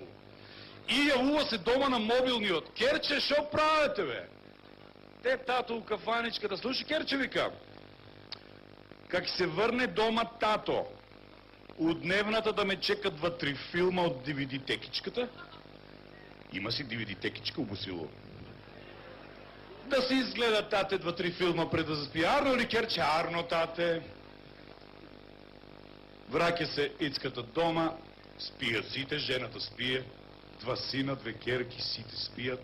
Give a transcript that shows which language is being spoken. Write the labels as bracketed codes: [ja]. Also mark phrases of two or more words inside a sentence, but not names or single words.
[mk] И явува се дома на мобилниот. Керче, шо правите, бе? Те, тато у кафаничката. [bg] Слушай, Керче, вика. Как се върне дома тато, от дневната да ме чекат 2-3 филма от DVD-текичката. [mk] Има си DVD-текичка, обосило. Да си изгледа тате 2-3 филма пред да заспи. Арно ли, Керче? Арно, тате. Враќа се Ицката дома, спият сите, жената спие, 2 сина, 2 керки, сите спият.